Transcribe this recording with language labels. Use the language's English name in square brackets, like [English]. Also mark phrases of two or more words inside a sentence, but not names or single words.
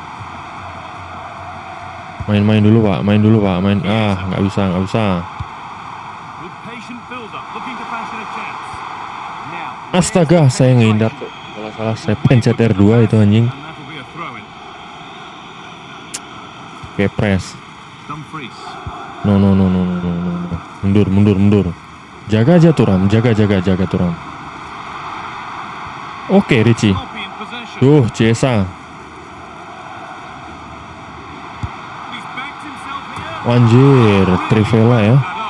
[Indonesian] Main dulu pak. Nggak bisa. Astaga, saya ngehindar tuh. Kalau salah saya pencet R2 itu anjing. Oke, press. No. Mundur. Jaga aja Thuram, jaga Thuram. Oke, Ricci. Duh, Chiesa. Anjir, Trivela ya.